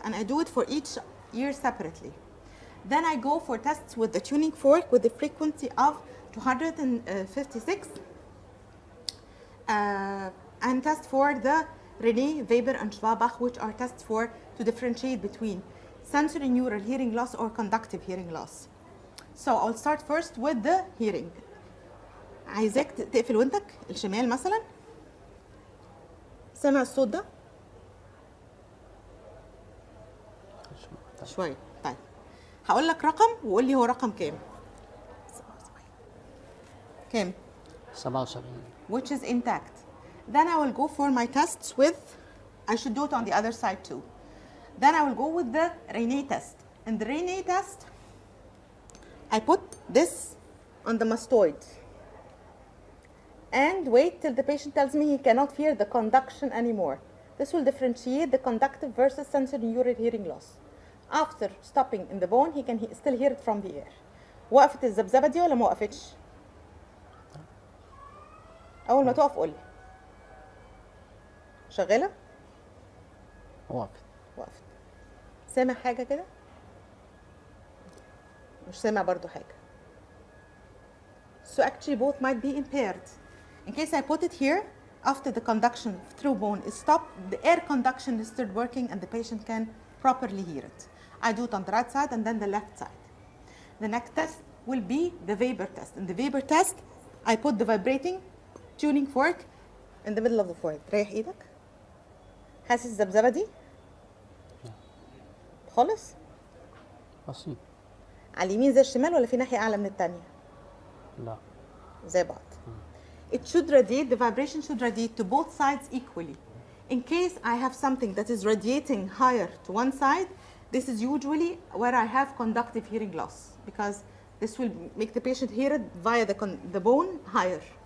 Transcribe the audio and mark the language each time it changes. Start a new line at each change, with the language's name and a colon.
English: And I do it for each ear separately. Then I go for tests with the tuning fork with the frequency of 256 and test for the Rene, Weber, and Schwabach, which are tests to differentiate between sensory neural hearing loss or conductive hearing loss. So I'll start first with the hearing.
Arabic: عايزاك تقفل ودنك الشمال مثلا. سامع الصوت ده؟ شوية. طيب هقول لك رقم وقول لي هو رقم كام. كام؟ 77.
English: Which is intact. Then I will go for my tests with, I should do it on the other side too. Then I will go with the Rene test. In the Rene test, I put this on the mastoid and wait till the patient tells me he cannot hear the conduction anymore. This will differentiate the conductive versus sensory neural hearing loss. After stopping in the bone, he can still hear it from the air.
Arabic: وقفت الذبذبة دي ولا ما وقفتش؟ أول ما تقف قولي. شغالة؟ وقفت. وقفت. سامع حاجة كده؟ مش سامع برضو حاجة.
English: So actually both might be impaired. In case I put it here, after the conduction through bone is stopped, the air conduction is still working and the patient can properly hear it. I do it on the right side and then the left side. The next test will be the Weber test. In the Weber test, I put the vibrating tuning fork in the middle of the forehead.
Arabic: ريح ايدك. حاسس الذبذبة دي؟ خالص؟ بسيط. على اليمين زي الشمال ولا في ناحية أعلى من التانية؟ لا. زي بعض.
English: It should radiate, the vibration should radiate to both sides equally. In case I have something that is radiating higher to one side, this is usually where I have conductive hearing loss, because this will make the patient hear it via the bone higher.